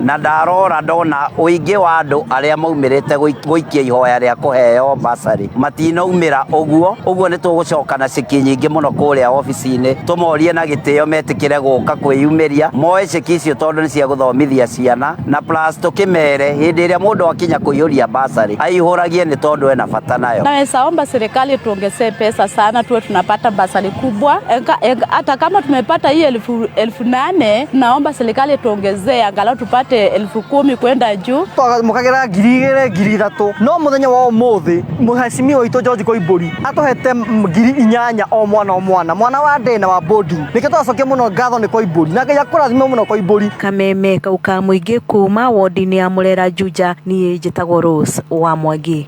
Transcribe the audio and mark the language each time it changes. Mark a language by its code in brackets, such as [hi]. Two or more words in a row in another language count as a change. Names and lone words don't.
[ki] Na ndarora ndona uingi wa andu aria maumirite guikia ihoya ria kuheo basari matinaumira uguo ni tugucokana ceki nyingi muno kuria ofici-ini tumorie na gitio metikire guka kwiyumiria moe ceki icio tondu ni cia guthomithia ciana na plus tukimere hindi iria mundu akinya kuiyuria basari aihuragie ni tondu ena bata nayo. [sw] Naweza omba serikali tuongezee pesa sana tuwe tunapata basari kubwa. Hata kama tumepata hii 8,000 naomba serikali tuongezee angalau tupate 10,000 kwenda juu. [ki] Mukagira 2,000 3,000 no muthenya wa umuthi muheshimiwa witũ George Koimburi atuhete 8,000 o mwana wa ndena wa boarding nike twacokia muno ngatho ni Koimburi na ngai akurathime muno Koimburi. Kameme kauka muingi kuma wodi-ini ya Murera Juja ni njitagwo Rose wa Mwangi.